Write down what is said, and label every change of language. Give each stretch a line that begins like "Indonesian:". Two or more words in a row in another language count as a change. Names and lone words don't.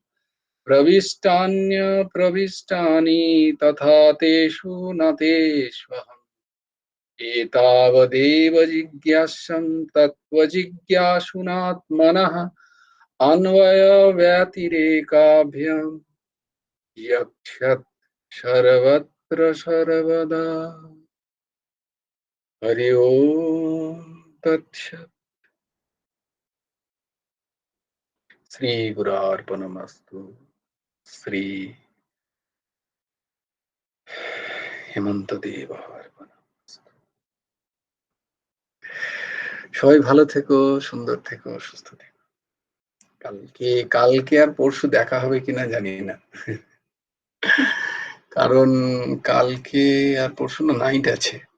Sanskrit: प्रविष्टान्यप्रविष्टानि तथा तेषु न तेष्वहम् एतावदेव जिज्ञास्यं तत्त्वजिज्ञासुनात्मनः अन्वयव्यतिरेकाभ्याम् यक्षत् सर्वत्र सर्वदा हरि ओम तत्सत्। श्री गुरुर्पणमस्तु। শ্রী হেমন্ত দেব অর্পণমস্তু।
Bangla: সবাই ভালো থেকো, সুন্দর থেকো, সুস্থ থেকো। কালকে আর পরশু দেখা হবে কিনা জানি না, কারণ কালকে আর পরশু না নাইট আছে।